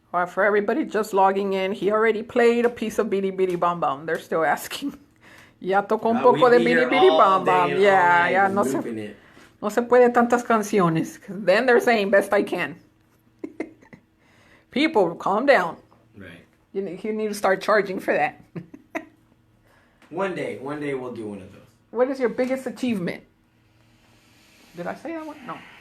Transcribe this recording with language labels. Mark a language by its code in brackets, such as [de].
[en] Or for everybody just logging in, he already played a piece of Bidi Bidi Bam Bam. They're still asking. [es] Ya tocó un poco de Bidi Bidi Bam Bam. Yeah, no se puede tantas canciones. [en] Then they're saying best I can. People, calm down. Right. You need to start charging for that. One day we'll do one of those. What is your biggest achievement? Did I say that one? No.